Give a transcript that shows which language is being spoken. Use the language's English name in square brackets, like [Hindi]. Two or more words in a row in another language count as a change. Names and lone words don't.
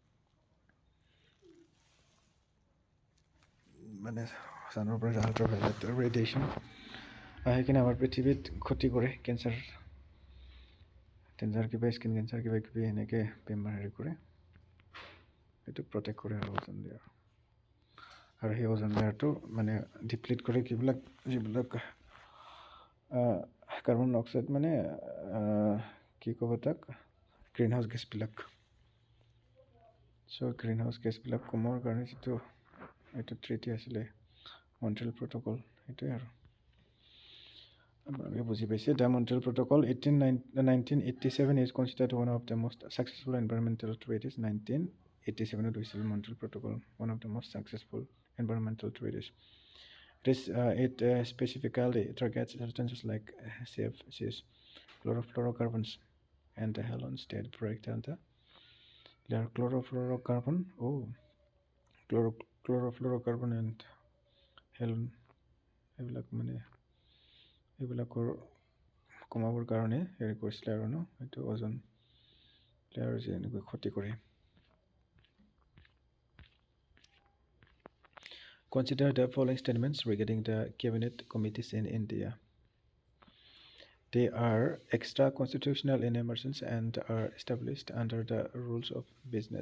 [Assamese] মানে চানৰ পৰা [English] ultraviolet radiation [Assamese] আহি কিনে আমাৰ পৃথিৱীত ক্ষতি কৰে কেঞ্চাৰ কিবা [English] skin cancer [Assamese] কিবা কিবি এনেকৈ বেমাৰ হেৰি কৰে এইটো প্ৰটেক্ট কৰে আৰু [English] ozone layer [Assamese] আৰু সেই [English] ozone layerটো [Assamese] মানে ডিপ্লিট কৰে যিবিলাক [English] carbon oxide [Assamese] মানে কি ক'ব তাক [English] greenhouse gasবিলাক [Assamese] চ' [English] greenhouse gasবিলাক [Assamese] কমৰ কাৰণে যিটো এইটো ট্ৰিটি আছিলে মন্ট্ৰিয়েল প্ৰট'কল সেইটোৱে আৰু আপোনালোকে বুজি পাইছে [English] দ্য মন্ট্ৰিয়েল প্ৰট'কল 1987 is considered one of the most successful environmental treaties 1987 হৈছিল মন্ট্ৰিয়েল প্ৰট'কল one of the most successful environmental treaties it specifically targets substances like CFCs chlorofluorocarbons and the halogens that break down the layer chlorofluorocarbon and halon [Assamese] এইবিলাকৰ কমাবৰ কাৰণে হেৰি কৰিছিলে আৰু ন এইটো [English] ozone layer [Assamese] যে এনেকৈ ক্ষতি কৰে [English] Consider the following statements regarding the cabinet committees in India. They are extra constitutional in emergence and are established under the rules of business.